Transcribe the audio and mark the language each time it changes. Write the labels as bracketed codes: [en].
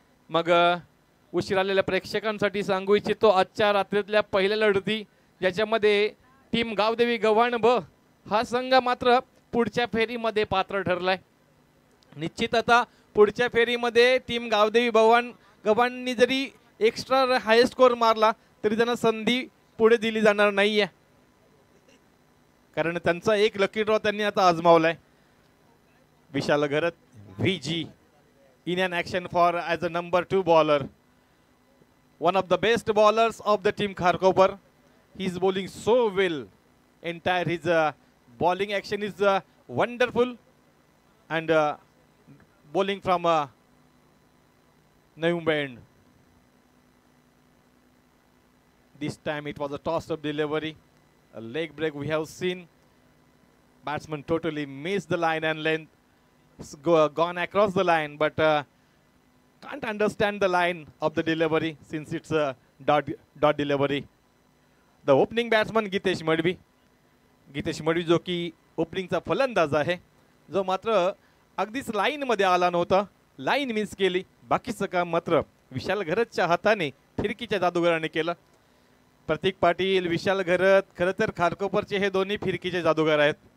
[mr] मग उशीर आलेल्या प्रेक्षकांसाठी सांगू इच्छितो आजच्या रात्रीतल्या पहिल्या लढती ज्याच्यामध्ये टीम गावदेवी गव्हाण ब हा संघ मात्र पुढच्या फेरीमध्ये पात्र ठरलाय. निश्चित आता पुढच्या फेरीमध्ये टीम गावदेवी गव्हाणनी जरी एक्स्ट्रा हाय स्कोर मारला तरी त्यांना संधी पुढे दिली जाणार नाहीये, कारण त्यांचा एक लकी ड्रॉ त्यांनी आता आजमावलाय. [en] Vishal Gharat VG in an action for as a number 2 bowler, one of the best bowlers of the team Kharkopar. He is bowling so well. Entire his bowling action is wonderful, and bowling from Naumba end. This time it was a toss-up delivery, a leg break we have seen. Batsman totally missed the line and length. Gone across the line, but can't understand the line of the delivery since it's a dot delivery. The opening batsman [mr] Gitesh Madvi जो की ओपनिंगचा फलंदाज आहे, जो मात्र अगदीच line मध्ये आला नव्हता, लाईन मिस केली. बाकीचं काम मात्र विशाल घरतच्या हाताने फिरकीच्या जादूगाराने केलं. प्रतीक पाटील, विशाल घरत खरं तर खारकोपरचे हे दोन्ही फिरकीचे जादूगार आहेत.